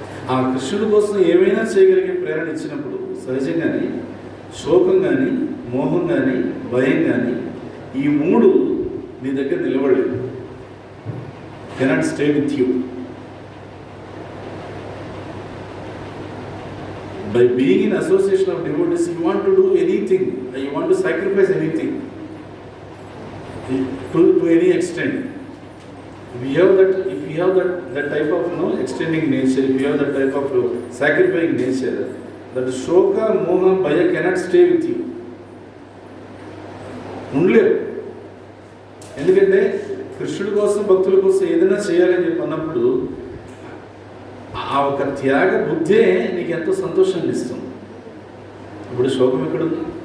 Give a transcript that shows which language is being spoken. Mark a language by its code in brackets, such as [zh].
[te] ఆ కృష్ణుడి కోసం ఏమైనా చేయగలిగే ప్రేరణ ఇచ్చినప్పుడు సహజంగానే శోకం కానీ మోహం కానీ భయం కానీ ఈ మూడు నీ దగ్గర నిలబడలేదు. [en] Cannot stay with you. By being in association of devotees, you want to do anything, you want to sacrifice anything to any extent. If you have that type of extending nature, if you have that type of sacrificing nature, that shoka, moha, bhaya cannot stay with you. [te] ఉండలేవు. ఎందుకంటే కృష్ణుడి కోసం భక్తుల కోసం ఏదైనా చేయాలని చెప్పి అన్నప్పుడు ఆ ఒక త్యాగ బుద్ధే నీకు ఎంతో సంతోషాన్ని ఇస్తుంది. ఇప్పుడు శోకం ఎక్కడుంది?